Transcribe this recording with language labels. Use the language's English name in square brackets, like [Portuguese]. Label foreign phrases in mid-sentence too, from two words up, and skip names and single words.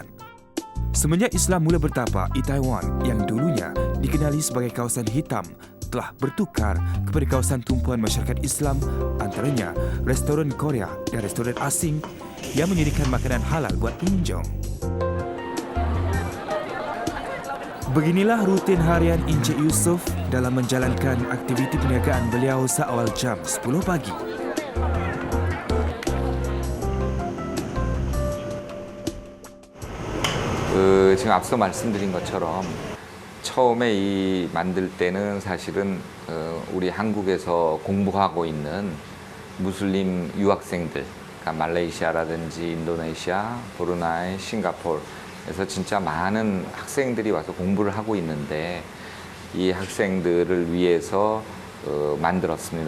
[Malay] Semenjak Islam mula bertapak, Itaewon yang dulunya dikenali sebagai kawasan hitam telah bertukar kepada kawasan tumpuan masyarakat Islam, antaranya restoran Korea dan restoran asing yang menyediakan makanan halal buat pengunjung. Beginilah rutin harian Encik Yusof dalam menjalankan aktiviti perniagaan beliau seawal jam 10 pagi. [Korean] 지금 앞서 말씀드린 것처럼 처음에 이 만들 때는 사실은 우리 한국에서 공부하고 있는 무슬림 유학생들, 그러니까 말레이시아라든지 인도네시아, 브루나이, 싱가포르에서 진짜 많은 학생들이 와서 공부를 하고 있는데 이 학생들을 위해서 만들었습니다.